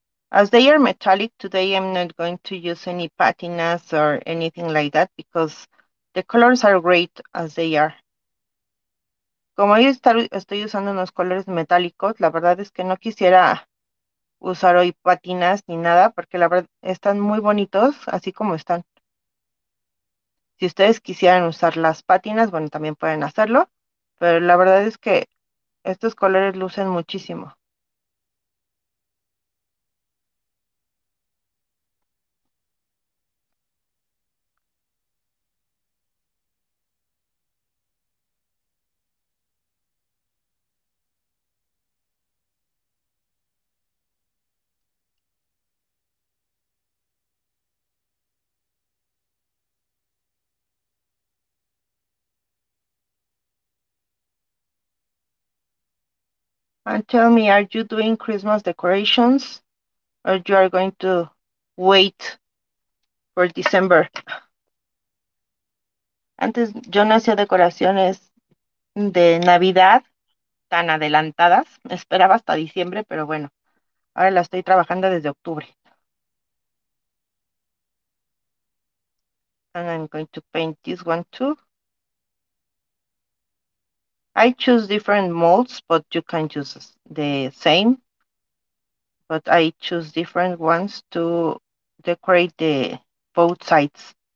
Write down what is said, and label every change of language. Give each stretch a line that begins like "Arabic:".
English: As they are metallic, today I'm not going to use any patinas or anything like that, because the colors are great as they are.
Spanish: Como yo estoy usando unos colores metálicos, la verdad es que no quisiera usar hoy patinas ni nada, porque la verdad están muy bonitos así como están. Si ustedes quisieran usar las pátinas, bueno, también pueden hacerlo, pero la verdad es que Estos colores lucen muchísimo.
English: And tell me, are you doing Christmas decorations or you are going to wait for December?
Spanish: Antes yo no hacía decoraciones de Navidad tan adelantadas. Esperaba hasta diciembre, pero bueno, ahora la estoy trabajando desde octubre.
English: And I'm going to paint this one too. I choose different molds, but you can use the same. But I choose different ones to decorate the both sides.